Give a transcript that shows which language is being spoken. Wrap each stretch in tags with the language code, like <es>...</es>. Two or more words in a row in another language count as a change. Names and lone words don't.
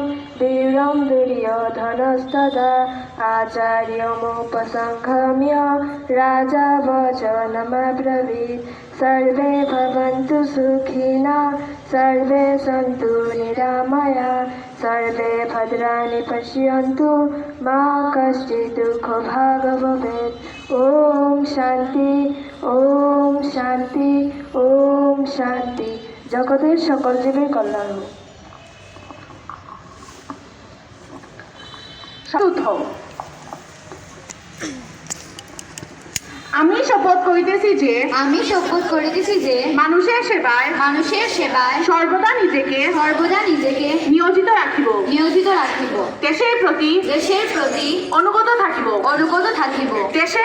<sa>वीरं दुर्योधनस्तदा आचार्यमुपसंगम्य राजा वचनमब्रवीत् सर्वे भवन्तु सुखिनः सर्वे सन्तु निरामया सर्वे भद्राणि पश्यन्तु मा कश्चित् दुःखभाग् भवेत् ओम शांति ओम शांति ओम शांति</sa> <bn>জগতের সকল জীবের কল্যাণ হোক। আমি শপথ করিতেছি যে মানুষের সেবায় সর্বদা নিজেকে নিয়োজিত রাখিব দেশের প্রতি অনুগত থাকিব দেশের</bn>